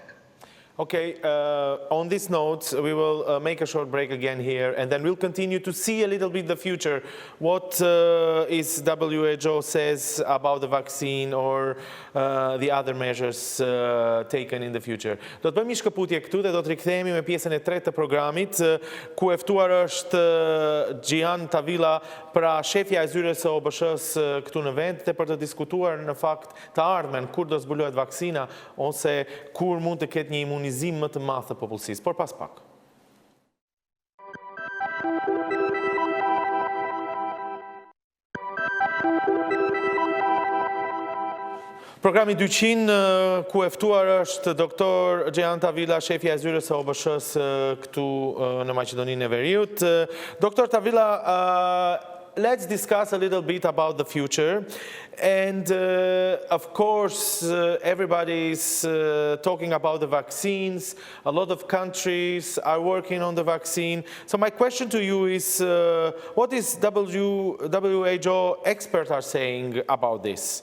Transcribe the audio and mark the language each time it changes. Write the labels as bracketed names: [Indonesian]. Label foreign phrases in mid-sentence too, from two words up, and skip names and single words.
[English] Okay, on this note, we will make a short break again here, and then we'll continue to see a little bit the future. What is WHO says about the vaccine or the other measures taken in the future. [Albanian] Do të bëjmë një shkëputje këtu dhe do të rikthehemi me pjesën e tretë të programit, ku e ftuar është Jihane Tawilah, pra shefja e zyres së OBSH-së këtu në vend, dhe për të diskutuar në fakt të ardhmen kur do zbulohet vaksina ose kur mund të ketë një imunizim më të madh të popullsisë, por pas pak. Programi 200, ku e ftuar është doktor Jihane Tawilah, shefja e zyres së OBSH-së këtu në Maqedoninë e Veriut. [English] Dr. Tawilah, let's discuss a little bit about the future. And of course, everybody is talking about the vaccines. A lot of countries are working on the vaccine. So my question to you is, what is WHO experts are saying about this?